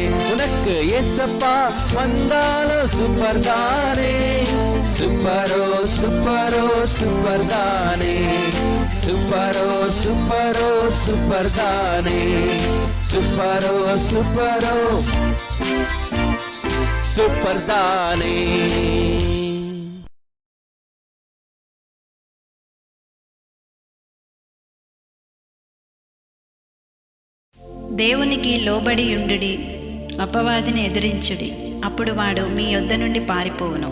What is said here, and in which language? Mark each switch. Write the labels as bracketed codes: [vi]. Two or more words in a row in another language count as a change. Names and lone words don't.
[ta] உனக்கு ஏசப்பா வந்தாலும் சூப்பர் தானே, சூப்பரோ சூப்பரோ சூப்பர் தானே, சூப்பரோ சூப்பரோ சூப்பர் தானே, சூப்பரோ சூப்பரோ சூப்பர் தானே. [te] దేవునికి లోబడి యుండుడి, అపవాదిని ఎదిరించుడి, అప్పుడు వాడు మీ యొద్ద నుండి పారిపోవును.